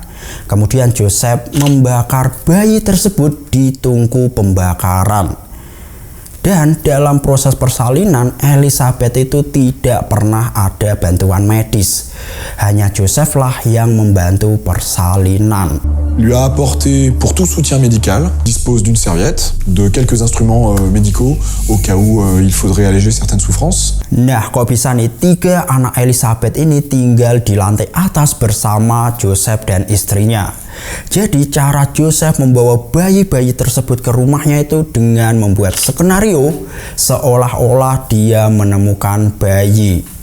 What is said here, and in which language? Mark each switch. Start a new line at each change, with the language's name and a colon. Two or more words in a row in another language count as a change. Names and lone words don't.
Indonesian: Kemudian Joseph membakar bayi tersebut di tungku pembakaran. Dan dalam proses persalinan, Elizabeth itu tidak pernah ada bantuan medis. Hanya Joseph lah yang membantu persalinan.
French: Lui a apporté pour tout soutien médical, dispose d'une serviette, de quelques instruments médicaux au cas où il faudrait alléger certaines souffrances.
Indonesian: Nah, kok bisa nih 3 anak Elizabeth ini tinggal di lantai atas bersama Joseph dan istrinya. Jadi cara Joseph membawa bayi-bayi tersebut ke rumahnya itu dengan membuat skenario seolah-olah dia menemukan bayi.